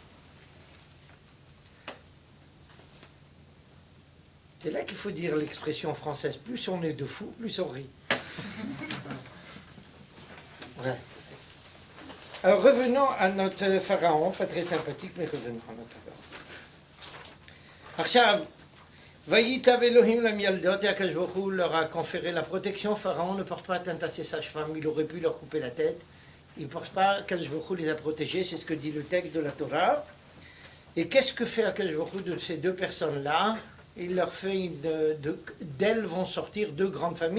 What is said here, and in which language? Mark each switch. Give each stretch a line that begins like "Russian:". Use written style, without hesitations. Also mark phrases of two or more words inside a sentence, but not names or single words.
French: C'est là qu'il faut dire l'expression française. Plus on est de fous, plus on rit. Ouais. Alors revenons à notre pharaon, pas très sympathique, mais revenons à notre pharaon.
Hebrew: עכשיו, ויטב אלוהים למילדות,
French: et Akash Baruch Hu leur a conféré la protection. Pharaon ne porte pas atteinte à ses sages-femmes, il aurait pu leur couper la tête. Il ne porte pas, Akash Baruch Hu les a protégés, c'est ce que dit le texte de la Torah. Et qu'est-ce que fait Akash Baruch Hu de ces deux personnes-là? Il leur fait d'elles vont sortir deux grandes familles.